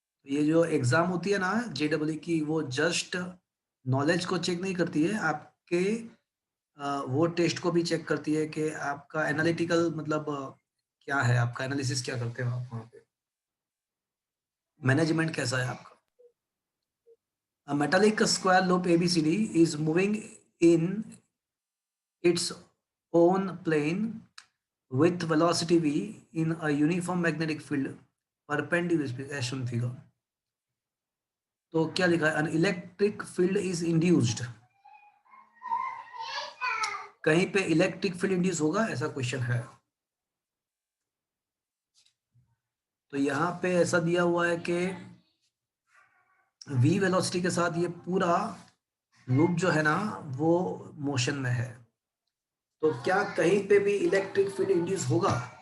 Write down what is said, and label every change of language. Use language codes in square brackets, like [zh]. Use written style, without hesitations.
[hi] ये जो एग्जाम होती है ना जेडब्ल्यू की, वो जस्ट नॉलेज को चेक नहीं करती है, आपके वो टेस्ट को भी चेक करती है कि आपका एनालिटिकल मतलब क्या है, आपका एनालिसिस क्या करते हो आप वहाँ पे, मैनेजमेंट कैसा है आपका। [en] A metallic square loop ABCD is moving in its own plane with velocity v in a uniform magnetic field perpendicular as shown figure। [hi] तो क्या लिखा है, [en] an electric field is induced, [hi] कहीं पे इलेक्ट्रिक फील्ड इंड्यूस होगा ऐसा question है। तो यहाँ पे ऐसा दिया हुआ है कि v वेलोसिटी के साथ ये पूरा लूप जो है ना वो मोशन में है, तो क्या कहीं पे भी इलेक्ट्रिक फील्ड इंड्यूस होगा?